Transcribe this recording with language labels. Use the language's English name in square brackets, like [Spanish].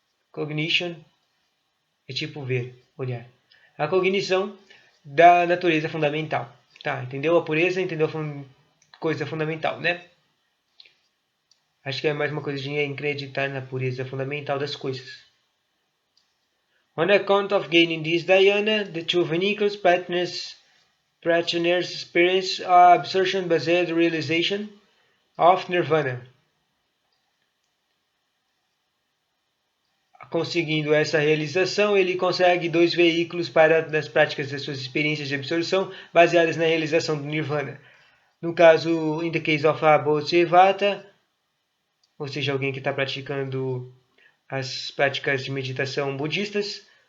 [Portuguese] Cognition é tipo ver, olhar. A cognição da natureza fundamental. Tá, entendeu a pureza, entendeu a coisa fundamental, né? Acho que é mais uma coisa de acreditar na pureza fundamental das coisas. [English] On account of gaining this dhyana, the two vehicles practitioners experience absorption-based realization of nirvana. [Portuguese] Conseguindo essa realização, ele consegue 2 veículos para as práticas das suas experiências de absorção baseadas na realização do nirvana. No caso, [English] in the case of a [Portuguese] Bodhisattva, ou seja, alguém que está praticando as práticas de meditação budistas,